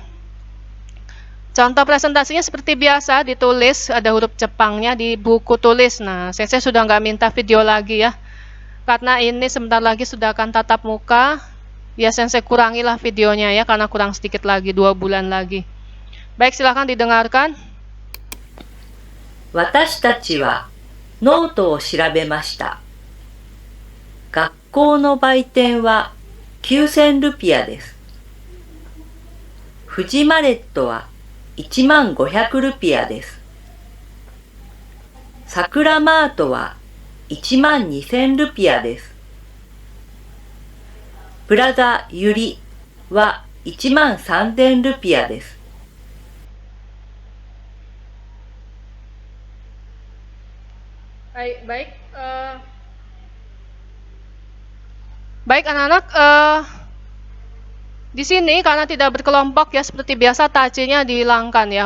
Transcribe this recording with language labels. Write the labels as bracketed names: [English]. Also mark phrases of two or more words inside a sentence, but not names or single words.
[Indonesian] Contoh presentasinya seperti biasa, ditulis, ada huruf Jepangnya di buku tulis. Nah, saya sudah nggak minta video lagi ya. Karena ini sebentar lagi sudah akan tatap muka. Ya, saya kurangilah videonya ya, karena kurang sedikit lagi, 2 bulan lagi. Baik, silakan didengarkan. [Japanese] 私たちはノートを調べました。学校の売店は9000ルピアです。フジマレットは1500ルピアです。サクラマートは12000ルピアです。プラザユリは13000ルピアです。 [Indonesian] Baik, baik anak-anak, Di sini karena tidak berkelompok ya, seperti biasa tachinya dihilangkan ya.